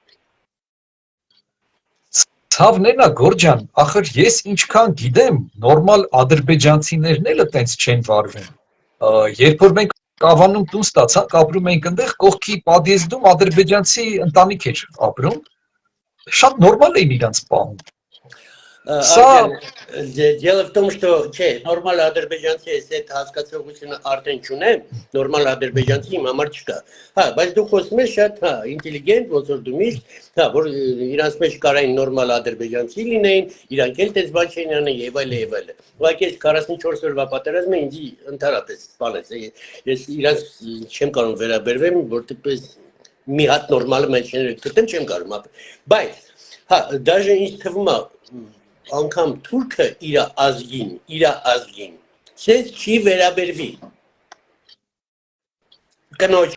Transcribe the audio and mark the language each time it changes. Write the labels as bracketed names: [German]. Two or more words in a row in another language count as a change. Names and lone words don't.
[Armenian] Ցավն է նա Գորջան, ախր ես ինչքան գիտեմ, նորմալ ադրբեջանցիներն էլ այտենց չեն վարվում։ Երբ որ մենք Կավանում տուն ստացանք, ապրում էինք այնտեղ, կողքի պադյեզդում ադրբեջանցի ընտանիք էր ապրում, շատ նորմալ էին իրանց պահում։ [Russian] Дело в том, что [Armenian] նորմալ ադրբեջանցի այդ հասկացողությունը արդեն չունեմ, նորմալ ադրբեջանցի իմ համար չկա։ Հա, բայց դու խոսում ես շատ, հա, ինտելիգենտ, ոնց որ դու միշտ, հա, որ իրանց մեջ կարային նորմալ ադրբեջանցի լինեին, իրանք էլ տես բան չէին անում եւ այլ եւ այլ։ Ուղղակի այս 44 օրվա պատերազմը ինձ ընդհանրապես սպանեց։ Ես իրանց չեմ կարող վերաբերվեմ, որտեղպես մի հատ նորմալ մեջ չեմ կարող ապրել։ Բայց, հա, դաժե ինձ թվում է անգամ թուրքը իր ազգին ցես չի վերաբերվի կնոջ